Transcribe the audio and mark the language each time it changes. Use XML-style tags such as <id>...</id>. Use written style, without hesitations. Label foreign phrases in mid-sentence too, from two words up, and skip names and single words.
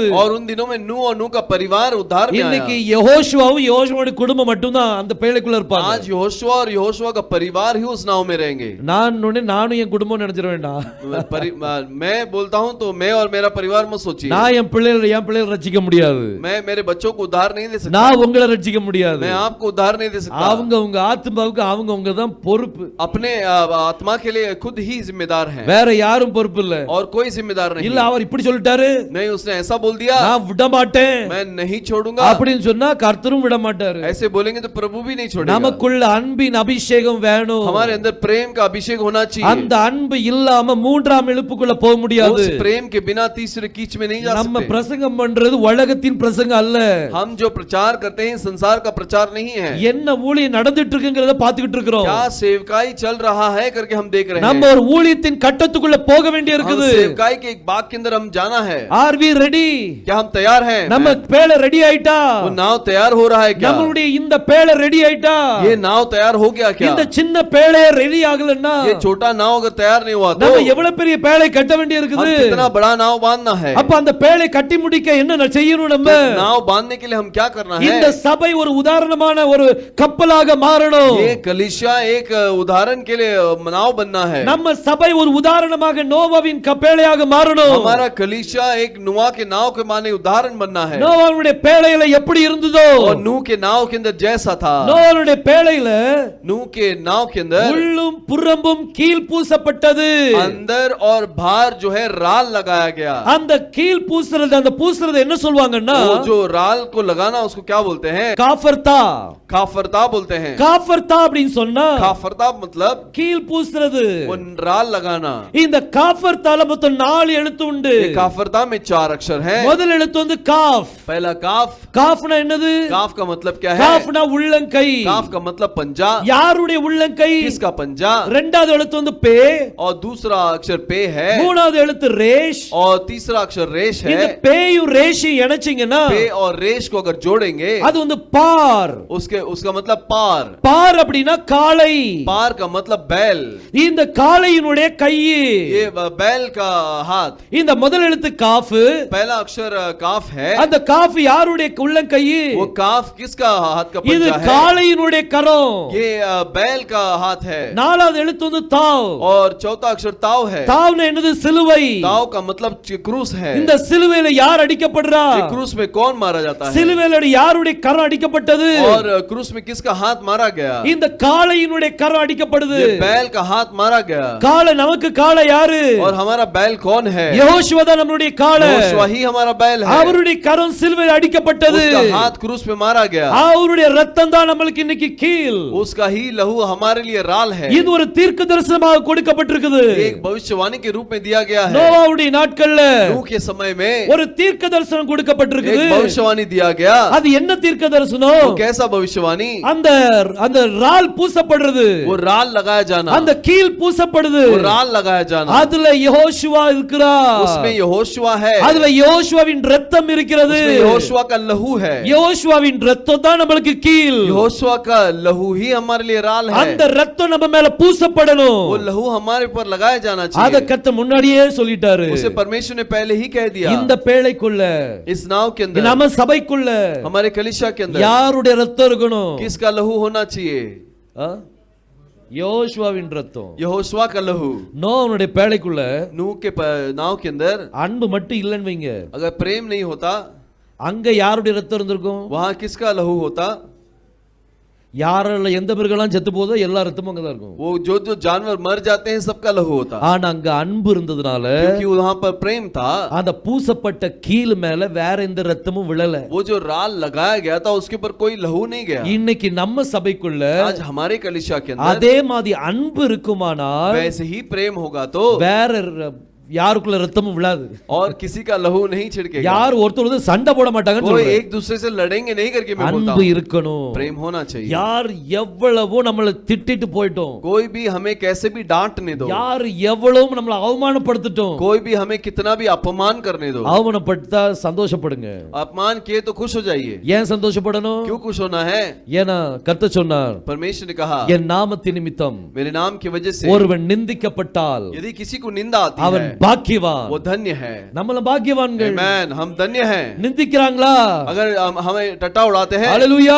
<hi>और उन दिनों में नूह और नूह का परिवार उद्धार में</hi> <ta>இன்னைக்கு</ta> <hi>आया.</hi> <ta>யெகோஷுவாவும் யெகோஷுவாவுடைய குடும்பம் மட்டும்தான் அந்த பேழைக்குள்ள இருப்பாங்க.</ta> <hi>आज यहोशुआ और यहोशुआ का परिवार ही उस नाव में रहेंगे.</hi> <ta>நானும் என் குடும்பம் நினைச்சு நினைச்சிட வேண்டாம்.</ta> <hi>मैं बोलता हूँ तो मैं और मेरा परिवार मत सोचिए,</hi> <ta>நான் என் பிள்ளைகளை ரட்சிக்க முடியாது,</ta> <hi>मैं मेरे बच्चों को उद्धार नहीं दे सकता,</hi> <ta>நான் உங்களை ரட்சிக்க முடியாது,</ta> <hi>मैं आपको उद्धार नहीं दे सकता।</hi> <ta>அவங்க உங்க ஆத்மாவுக்கு அவங்க தான் பொறுப்பு,</ta> <hi>अपने आत्मा के लिए खुद ही जिम्मेदार हैं,</hi> <ta>வேற யாரும் பொறுப்பு இல்ல।</ta> <hi>और कोई जिम्मेदार नहीं।</hi> <ta>இல்ல அவர் இப்படி சொல்லிட்டாரு,</ta> <hi>नहीं उसने ऐसा बोल दिया,</hi> <ta>நான் விட மாட்டேன்</ta> <hi>मैं नहीं छोड़ूंगा</hi> <ta>அப்படின்னு சொன்னா கர்த்தரும் விட மாட்டாரு।</ta> <hi>ऐसे बोलेंगे तो प्रभु भी नहीं छोड़ेगा।</hi> <ta>நமக்குள்ள அன்பின் அபிஷேகம் வேணும்,</ta> <hi>हमारे अंदर प्रेम का अभिषेक होना चाहिए।</hi> <ta>அந்த அன்பு இல்லாம மூன்றாம் எழுப்புக்குள்ள போக முடியாது।</ta> <hi>उस प्रेम के बिना तीसरे कीच में नहीं जा</hi> <ta>நம்ம</ta> <hi>सकते।</hi> <ta>பிரசங்கம் பண்றது உலகத்தின் பிரசங்கம் அல்ல,</ta> <hi>हम जो प्रचार करते हैं संसार का प्रचार नहीं है।</hi> <ta>என்ன ஊழியம் நடந்துட்டு இருக்குங்கறத பாத்துக்கிட்டு இருக்கிறோம்,</ta> <hi>क्या सेवकाई चल रहा है करके हम देख रहे हैं।</hi> <ta>நம்ம ஒரு ஊழியத்தின் கட்டத்துக்குள்ள போக வேண்டிய இருக்குது,</ta> <hi>सेवकाई के एक बाग के अंदर हम जाना है।</hi> <en>are we ready,</en> <hi>क्या हम तैयार हैं?</hi> <ta>நம்ம பேளை ரெடி ஆயிட்டா,</ta> <hi>वो नाव तैयार हो रहा है क्या?</hi> <ta>நம்மளுடைய இந்த பேளை ரெடி ஆயிட்டா,</ta> <hi>ये नाव तैयार हो गया क्या?</hi> <ta>இந்த சின்ன பேளை ரெடி ஆகலன்னா</ta> <hi>ये छोटा नाव अगर तैयार नहीं हुआ तो</hi> <ta>நம்ம எவ்வளவு பெரிய பேளை கட்ட வேண்டிய இருக்குது।</ta> <hi>कितना बड़ा नाव बांधना है।</hi> <ta>அப்ப அந்த பேளை கட்டி முடிக்க என்ன செய்யணும்? நம்ம</ta> <hi>नाव बांधने के लिए हम क्या करना है?</hi> <ta>இந்த சபை ஒரு உதாரணமான ஒரு கப்பலாக மாறணும்,</ta> <hi>ये कलीसिया एक उदाहरण के लिए नाव बनना है।</hi> <ta>நம்ம சபை ஒரு உதாரணமாக நோவாவின் பேழையாக மாறணும்।</ta> <hi>हमारा कलीसिया एक नूह के नाव के माने उदाहरण बनना है।</hi> <ta>நோவாவுடைய பேழையில எப்படி இருந்ததோ,</ta> <hi>और नूह के नाव के अंदर जैसा था,</hi> <ta>நோவாவுடைய பேழையில</ta> <hi>नूह के नाव के अंदर</hi> <ta>உள்ளும் புறம்பும் கீல் பூசப்பட்டது,</ta> <hi>अंदर और बाहर जो है राल लगाया गया।</hi> <ta>அந்த கீல் பூசுறது, அந்த பூசுறது என்ன சொல்வாங்கன்னா,</ta> <hi>वो जो राल को लगाना उसको क्या बोलते हैं?</hi> <ta>காஃபர்தா,</ta> <hi>काफरता बोलते हैं।</hi> <ta>காஃபர்தா அப்படின்னு சொன்னா</ta> <hi>काफरता मतलब</hi> <ta>கீல் பூசுறது,</ta> <hi>वो राल लगाना।</hi> <ta>இந்த காஃபர்தால மொத்தம் 4 எழுத்து உண்டு।</ta> <hi>ये काफरता में 4 अक्षर है।</hi> <ta>முதல் எழுத்து வந்து காஃப்,</ta> <hi>पहला काफ।</hi> <ta>காஃப்னா என்னது?</ta> <hi>काफ का मतलब क्या है?</hi> <ta>காஃப்னா உள்ளங்கை,</ta> <hi>काफ का मतलब पंजा।</hi> <ta>யாருடைய உள்ளங்கை?</ta> <hi>किसका पंजा?</hi> <ta>இரண்டாவது எழுத்து வந்து பே,</ta> <hi>और दूसरा अक्षर पे है,</hi> <ta>மூணாவது எழுத்து ரேஷ்,</ta> <hi>और तीसरा अक्षर रेश</hi> <ta>இந்த</ta> <hi>है।</hi> <ta>பேயும் ரேஷையும் இணைச்சீங்கன்னா</ta> <hi>पे और रेश को अगर जोड़ेंगे</hi> <ta>அது வந்து பார்।</ta> <hi>उसका मतलब पार।</hi> <ta>பார் அப்படினா காளை,</ta> <hi>पार का मतलब बैल।</hi> <ta>இந்த காளையினுடைய கை,</ta> <hi>ये बैल का हाथ।</hi> <ta>இந்த முதல் எழுத்து காஃப்,</ta> <hi>पहला अक्षर काफ है।</hi> <ta>அந்த காஃப் யாருடைய உள்ளங்கை?</ta> <hi>वो काफ किसका हाथ का</hi> <ta>இது</ta> <hi>पंजा है?</hi> <ta>காளையினுடைய கரம்।</ta> <hi>ये बैल का हाथ है।</hi> <ta>நாலாவது எழுத்து வந்து தாவ்,</ta> <hi>और चौथा अक्षर ताव है।</hi> <ta>தாவ்னா என்னது? சிலுவை।</ta> <hi>ताव का मतलब क्रूस है।</hi> <ta>இந்த சிலுவையில யார் அடிக்கப்படுறா?</ta> <hi>क्रूस में कौन मारा जाता है?</hi> <ta>சிலுவையில யாருடைய கரம் அடிக்கப்பட்டது?</ta> <hi>और क्रूस में किसका हाथ मारा गया?</hi> <ta>இந்த காளையினுடைய கரம் அடிக்கப்படுது।</ta> <hi>ये बैल का हाथ मारा गया।</hi> <ta>காளை, நமக்கு காளை யாரு?</ta> <hi>और हमारा बैल कौन है?</hi> <ta>யெகோஷுவா தான் நம்மளுடைய காளை।</ta> <hi>यहोशुआ ही हमारा बैल है।</hi> <ta>அவருடைய கரம் சிலுவையில் அடிக்கப்பட்டது,</ta> <hi>उसका हाथ क्रूस पे मारा गया।</hi> <ta>அவருடைய ரத்தம் தான் நமக்கு இன்னைக்கு கீல்।</ta> <hi>उसका ही लहू हमारे लिए राल है।</hi> <ta>இது ஒரு தீர்க்க தரிசனமாக கொடுக்கப்பட்டிருக்குது।</ta> <hi>एक भविष्यवाणी के रूप में दिया गया है।</hi> <ta>நோவாவுடைய நாட்கள்ல</ta> <hi>नूह के समय में</hi> <ta>ஒரு தீர்க்க தரிசனம் கொடுக்கப்பட்டிருக்குது।</ta> <hi>एक भविष्यवाणी दिया गया।</hi> <ta>அது என்ன தீர்க்க தரிசனம்?</ta> <hi>वो कैसा भविष्यवाणी?</hi> <ta>அந்த அந்த ரால் பூசப்படுறது,</ta> <hi>वो राल लगाया जाना,</hi> <ta>அந்த கீல் பூசப்படுது,</ta> <hi>वो राल लगाया जाना।</hi> <ta>அதுல யெகோஷுவா இருக்கிறார்,</ta> <hi>उसमें यहोशुआ है,</hi> <ta>அதுல யெகோஷுவாவின் ரத்தம் இருக்கிறது।</ta> <hi>उसमें यहोशुआ का लहू है।</hi> <ta>யெகோஷுவாவின் ரத்தம் தான் நமக்கு கீல்।</ta> <hi>यहोशुआ का लहू ही हमारे लिए राल है।</hi> <ta>அந்த ரத்தம் நம்ம மேல பூசப்படணும்,</ta> <hi>वो लहू हमारे ऊपर लगाया जाना</hi> <ta>அத</ta> <hi>चाहिए।</hi> <ta>கர்த்தர் முன்னாடியே சொல்லிட்டாரு।</ta> <hi>उसे परमेश्वर ने पहले ही कह दिया।</hi> <ta>இந்த பேழைக்குள்ள,</ta> <hi>इस नाव के अंदर,</hi> <ta>நம்ம சபைக்குள்ள</ta> <hi>हमारे कलीसिया के अंदर</hi> <ta>யாருடைய ரத்தம் இருக்கணும்?</ta> <hi>किसका लहू होना चाहिए?</hi> <ta>யோசுவாவின் ரத்தம்।</ta> <hi>यहोशुआ का लहू।</hi> <ta>நோவாவுடைய பேழைக்குள்ள</ta> <hi>नूह के नाव के अंदर</hi> <ta>அன்பு மட்டும் இல்லைன்னு வைங்க,</ta> <hi>अगर प्रेम नहीं होता,</hi> <ta>அங்க யாருடைய ரத்தம் இருந்திருக்கும்?</ta> <hi>वहां किसका लहू होता?</hi> <ta>யாரெல்லாம் எந்த மிருகம்லாம் செத்து போதோ எல்லா ரத்தமும் அங்கதான் இருக்கும்।</ta> <hi>वो जो जानवर मर जाते हैं सबका लहू होता।</hi> <ta>ஆனா அங்க அன்பு இருந்ததுனால,</ta> <hi>क्योंकि वहां पर प्रेम था,</hi> <ta>அந்த பூசப்பட்ட கீல் மேல வேற எந்த ரத்தமும் விழல।</ta> <hi>वो जो राल लगाया गया था उसके ऊपर कोई लहू नहीं गया।</hi> <ta>இன்னைக்கு நம்ம சபைக்குள்ள</ta> <hi>आज हमारे कलीसिया के अंदर</hi> <ta>அதே மாதிரி அன்பு இருக்குமானால்</ta> <hi>वैसे ही प्रेम होगा तो</hi> <ta>வேற யாருக்குள்ள ரத்தமும் விழாது,</ta> <hi>और किसी का लहू नहीं छिड़केगा।</hi> <ta>யார் ஒருத்தர் சண்டை போட மாட்டாங்கன்னு</ta> <hi>कोई</hi> <ta>சொல்றேன்।</ta> <hi>एक दूसरे से लड़ेंगे नहीं करके मैं बोलता</hi> <ta>அன்பு</ta> <hi>हूं।</hi> <ta>இருக்கணும்,</ta> <hi>प्रेम होना चाहिए।</hi> <ta>யார் எவ்வளவோ நம்மள திட்டிட்டு போயிட்டோம்,</ta> <hi>कोई भी हमें कैसे भी डांटने दो,</hi> <ta>யார் எவ்வளவு நம்மள அவமானப்படுத்திட்டோம்,</ta> <hi>कोई भी हमें कितना भी अपमान करने दो,</hi> <ta>அவமானப்படுத்தா சந்தோஷப்படுங்க।</ta> <hi>अपमान किए तो खुश हो जाइए।</hi> <ta>ஏன் சந்தோஷப்படணும்?</ta> <hi>क्यों खुश होना है?</hi> <ta>ஏன்னா கர்த்தர் சொன்னார்,</ta> <hi>परमेश्वर ने कहा</hi> <ta>என் நாமத்தின் நிமித்தம்</ta> <hi>मेरे नाम की वजह से</hi> <ta>ஒருவன் நிந்திக்கப்பட்டால்</ta> <hi>यदि किसी को निंदा आती</hi> <ta>அவன்</ta> <hi>है</hi> <ta>பாக்கியவான்.</ta> <hi>वो धन्य है।</hi> <ta>நம்மள பாக்கியவான்கள்.</ta> <hi>आमेन, हम धन्य हैं।</hi> <ta>நிந்திக்கிறாங்களா?</ta> <hi>अगर हमें टट्टा उड़ाते हैं,</hi> <ta>ஹalleluya,</ta>